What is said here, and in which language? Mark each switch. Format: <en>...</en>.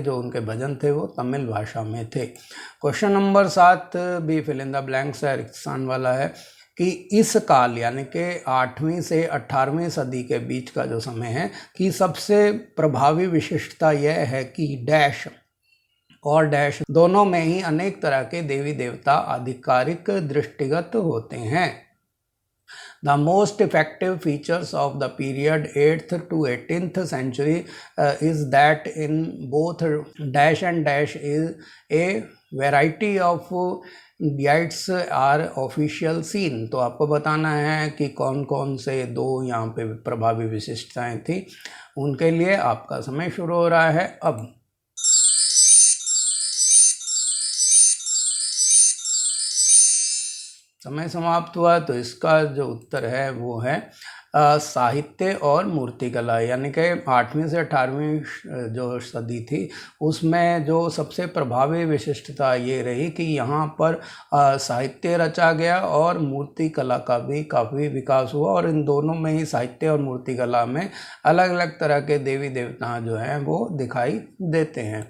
<hi>जो उनके भजन थे वो तमिल भाषा में थे। क्वेश्चन नंबर 7 भी</hi> <en>fill in the blanks</en> <hi>है, रिक्त स्थान वाला है कि इस काल यानी कि 8वीं से 18वीं सदी के बीच का जो समय है कि सबसे प्रभावी विशिष्टता यह है कि डैश और डैश दोनों में ही अनेक तरह के देवी देवता आधिकारिक दृष्टिगत होते हैं।</hi> <en>The most effective features of the period 8th to 18th century is that in both dash and dash is a variety of deities are official seen।</en> <hi>तो आपको बताना है कि कौन कौन से दो यहाँ पे प्रभावी विशिष्टताएं थी। उनके लिए आपका समय शुरू हो रहा है अब। समय समाप्त हुआ। तो इसका जो उत्तर है वो है साहित्य और मूर्तिकला, यानी कि 8वीं से 18वीं जो सदी थी उसमें जो सबसे प्रभावी विशिष्टता ये रही कि यहाँ पर साहित्य रचा गया और मूर्तिकला का भी काफ़ी विकास हुआ और इन दोनों में ही साहित्य और मूर्तिकला में अलग अलग तरह के देवी देवता जो हैं वो दिखाई देते हैं।</hi>